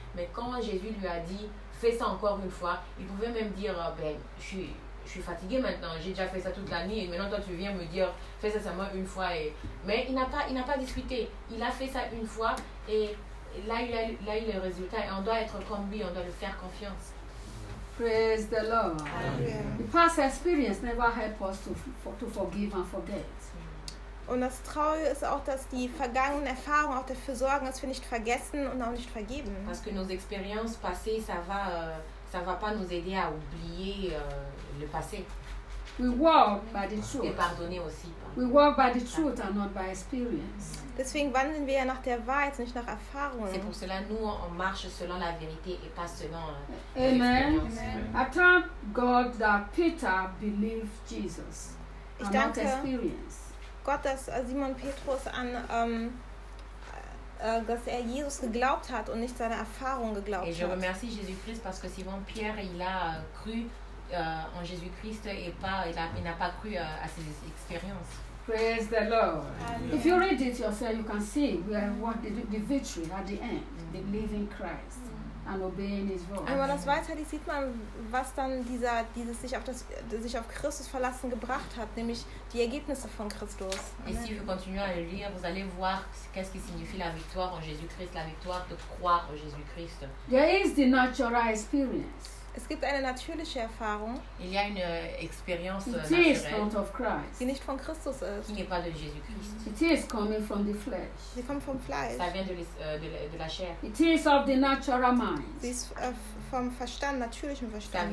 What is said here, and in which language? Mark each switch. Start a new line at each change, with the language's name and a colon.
French: Mais quand Jésus lui a dit, fais ça encore une fois, il pouvait même dire, je suis fatigué maintenant, j'ai déjà fait ça toute la nuit et maintenant toi tu viens me dire fais ça seulement une fois et... mais il n'a pas discuté, il a fait ça une fois et là il a le résultat et on doit être comme lui, on doit lui faire confiance.
English: Praise the Lord. Amen. The past experience never help us to forgive and forget.
German: Und das Traurige ist auch, dass die vergangenen Erfahrungen auch dafür sorgen, dass wir nicht vergessen und auch nicht vergeben.
French: Parce que nos expériences passées ça va pas nous aider à oublier le passé.
English: We walk by the truth.
French: Et pardonner aussi.
English: We walk by the truth and not by experience.
German: Deswegen wandeln wir ja nach der Wahrheit, nicht nach Erfahrungen.
French: C'est pour cela nous on marche selon la vérité et pas selon l'expérience.
English: Amen. I thank God that Peter believed Jesus and not experience.
German: Gott, dass Simon Petrus an dass er Jesus geglaubt hat und nicht seine Erfahrung geglaubt hat.
French: Et je remercie Jésus-Christ parce que Simon Pierre il a cru en Jésus-Christ et pas il n'a pas cru à ses expériences.
English: Praise the Lord. Amen. If you read it yourself, you can see where what the victory at the end, the believing Christ and obeying His voice.
German: Wenn man das weiterliest, sieht man, was dann dieses sich auf Christus verlassen gebracht hat, nämlich die Ergebnisse von Christus.
French: Et si vous continuez à le lire, vous allez voir qu'est-ce qui signifie la victoire en Jésus-Christ, la victoire de croire en Jésus-Christ.
English: There is the natural experience.
German: Es gibt eine natürliche Erfahrung.
French: Il y a une expérience naturelle.
German: Die nicht von Christus ist.
French: Qui n'est pas de Jésus-Christ.
English: It is coming from the flesh.
German: Sie kommt vom Fleisch.
French: Ça vient de la chair.
English: It is of the natural mind.
German: Sie ist vom Verstand, natürlichem Verstand.